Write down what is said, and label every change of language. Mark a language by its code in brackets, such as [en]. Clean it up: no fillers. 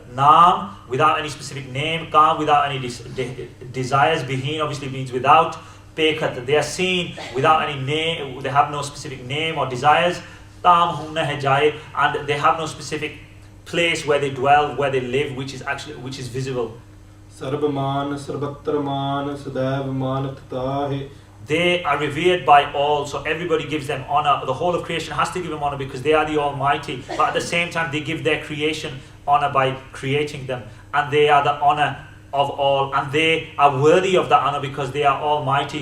[en] Naam without any specific name, Kaam without any desires, Behin obviously means without, Pekhat they are seen without any name, they have no specific name or desires, [pa] Tam Hum Nahi Jaye, [en] and they have no specific place where they dwell, where they live, which is visible. [pa] ਸਰਬ ਮਾਨ ਸਰਬੱਤਰ ਮਾਨ ਸदैव ਮਾਨਤ ਤਾਹੇ [en] They are revered by all, so everybody gives them honor. The whole of creation has to give them honor because they are the Almighty. But at the same time, they give their creation honor by creating them, and they are the honor of all, and they are worthy of the honor because they are Almighty.